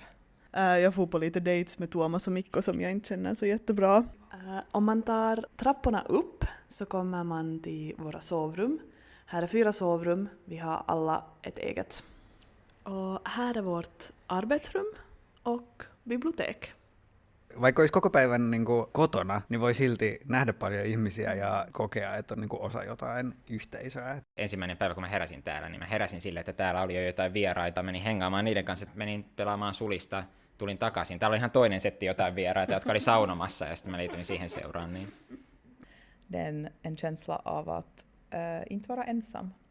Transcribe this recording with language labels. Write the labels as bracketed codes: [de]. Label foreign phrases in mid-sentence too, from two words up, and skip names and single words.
[sv] Jag får på lite dates med Tuomas och Mikko som jag inte känner så jättebra. Om man tar trapporna upp så kommer man till våra sovrum. Här är 4 sovrum, vi har alla ett eget. Och här är vårt arbetsrum och bibliotek. [fi] Vaikka olisi koko päivän niin kuin kotona, niin voi silti nähdä paljon ihmisiä ja kokea, että on niin kuin osa jotain yhteisöä. Ensimmäinen päivä, kun mä heräsin täällä, niin mä heräsin sille, että täällä oli jo jotain vieraita. Menin hengaamaan niiden kanssa, menin pelaamaan sulista, tulin takaisin. Täällä oli ihan toinen setti jotain vieraita, jotka oli saunomassa, ja sitten mä liityin siihen seuraan. Niin. [sv] Det är en känsla av att inte vara ensam.